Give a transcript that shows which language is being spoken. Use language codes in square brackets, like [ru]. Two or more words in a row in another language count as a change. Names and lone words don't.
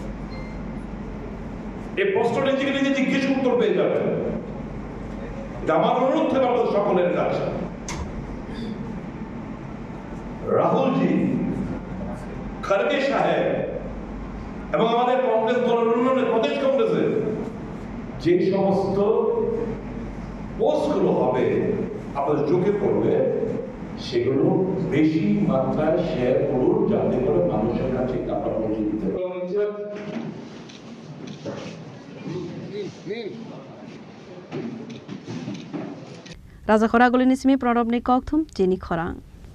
[bn] এই প্রশ্নটা নিজেকে নিজে জিজ্ঞেস উত্তর পেয়ে যাবেন এটা আমার অনুরোধ থাকে আমাদের সকলের কাছে রাহুলজি খড়গে সাহেব এবং আমাদের কংগ্রেস দলের অন্যান্য প্রদেশ কংগ্রেসের যে সমস্ত পোস্টগুলো হবে আপনাদের চোখে পড়বে সেগুলো বেশি মাত্রায় শেয়ার করুন যাতে করে মানুষের কাছে আপনারা পৌঁছে দিতে পারেন [trp] Raja Khora Gulini Simi Pranab Ni Kokthum Jeni Khorang